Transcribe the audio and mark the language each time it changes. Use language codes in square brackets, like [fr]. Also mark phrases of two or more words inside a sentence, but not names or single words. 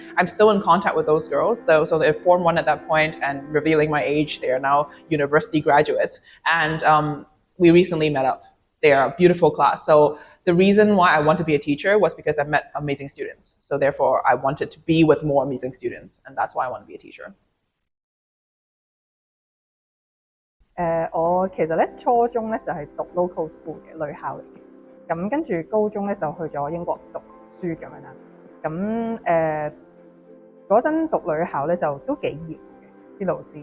[en] I'm still in contact with those girls, though, so they're Form 1 at that point, and revealing my age, they are now university graduates. And we recently met up. They are a beautiful class. So the reason why I want to be a teacher was because I met amazing students. So therefore, I wanted to be with more amazing students, and that's why I want to be a teacher. [yue] 我其實咧初中咧就係讀 [en] local school [yue] 嘅女校嚟嘅。咁跟住高中咧就去咗英國讀書咁樣啦。咁嗰陣讀女校咧就都幾嚴嘅啲老師。